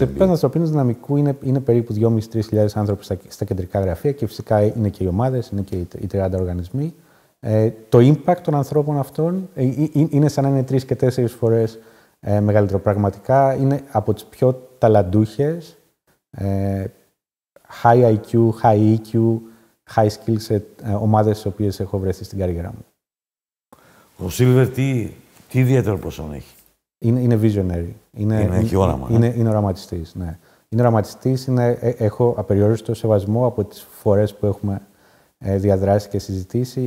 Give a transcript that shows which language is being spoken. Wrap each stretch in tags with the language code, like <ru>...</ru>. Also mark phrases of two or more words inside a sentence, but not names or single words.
<el>Σε επίπεδο ανθρωπίνου δυναμικού είναι περίπου 2.500-3.000 άνθρωποι στα κεντρικά γραφεία και φυσικά είναι και οι ομάδες, είναι και οι 30 οργανισμοί. Το impact των ανθρώπων αυτών είναι σαν να είναι 3 και 4 φορές μεγαλύτερο. Πραγματικά είναι από τις πιο ταλαντούχες,</el> <en>high IQ, high EQ, high skill set</en> <el>ομάδες στις οποίες έχω βρεθεί στην καριέρα μου. Ο Silver τι ιδιαίτερο προσόν έχει? Είναι visionary. Έχει όραμα. Είναι οραματιστής, ναι. Είναι οραματιστής, έχω απεριόριστο σεβασμό από τις φορές που έχουμε διαδράσει και συζητήσει.</el>